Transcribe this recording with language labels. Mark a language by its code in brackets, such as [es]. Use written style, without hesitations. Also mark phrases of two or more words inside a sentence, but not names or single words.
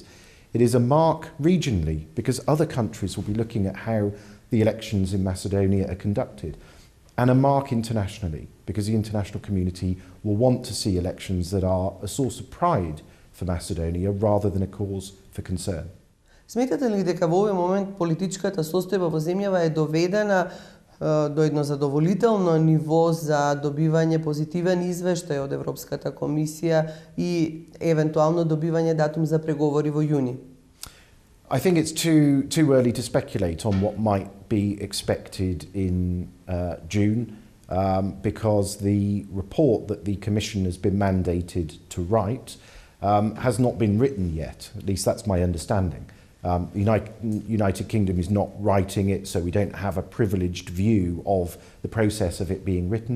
[en] It is a mark regionally, because other countries will be looking at how the elections in Macedonia are conducted, and a mark internationally, because the international community will want to see elections that are a source of pride for Macedonia rather than a cause for concern. [mk] Сметате ли дека во овој момент политичката состојба во земјава е доведена до едно задоволително ниво за добивање позитивен извештај од Европската комисија и евентуално добивање датум за преговори во јуни? [en] I think it's too early to speculate on what might be expected in June, because the report that the Commission has been mandated to write has not been written yet. At least that's my understanding. United Kingdom is not writing it, so we don't have a privileged view of the process of it being written.